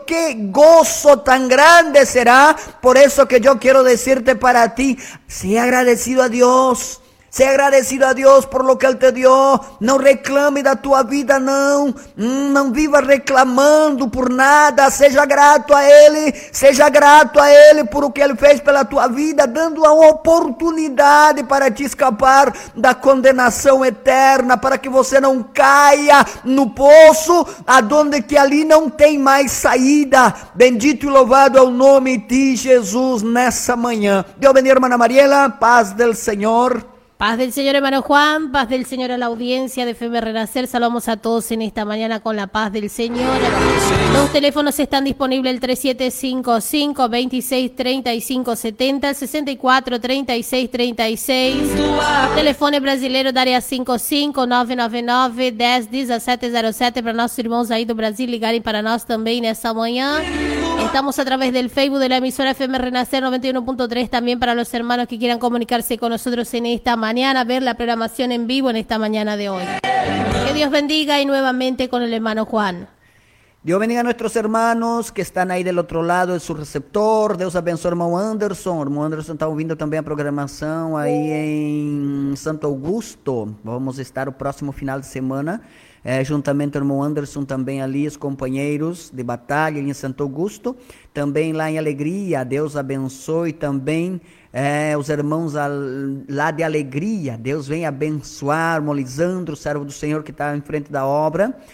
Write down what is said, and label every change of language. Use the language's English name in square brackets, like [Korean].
[Spanish] Qué gozo tan grande será. Por eso que yo quiero decirte para ti, sea agradecido a Dios. Sea agradecido a Dios por lo que Él te dio. No reclame de tu vida, no. No viva reclamando por nada. [Portuguese] Seja grato a Él. Seja grato a Él [Spanish] por lo que [Portuguese] Él fez pela tua vida, dando a oportunidade para te escapar da condenação eterna, para que você não caia no poço, aonde que ali não tem mais saída. Bendito e louvado é o nome de Jesus nessa manhã. Deus bendiga, irmã Mariela. [Spanish] Paz del Senhor. Paz del Señor, hermano Juan, paz del Señor a la audiencia de FM Renacer. Saludamos a todos en esta mañana con la paz del Señor. Los teléfonos están disponibles, el 3755-263570, 64-3636. [Portuguese] Telefone brasileiro, área 55-999-101707, para nossos irmãos aí do Brasil ligarem para nós também nessa manhã. [Spanish] Estamos a través del Facebook de la emisora FM Renacer 91.3, también para los hermanos que quieran comunicarse con nosotros en esta mañana, ver la programación en vivo en esta mañana de hoy. Que Dios bendiga, y nuevamente con el hermano Juan. Dios bendiga a nuestros hermanos que están ahí del otro lado de su receptor. Dios abençoe, hermano Anderson. Hermano Anderson está viendo también la programación ahí en Santo Augusto. Vamos a estar el próximo final de semana. [Portuguese] Juntamente com o irmão Anderson, também ali, os companheiros de batalha em Santo Augusto, também lá em Alegria. Deus abençoe também os irmãos lá de Alegria. Deus vem abençoar, irmão Lisandro, servo do Senhor que está em frente da obra.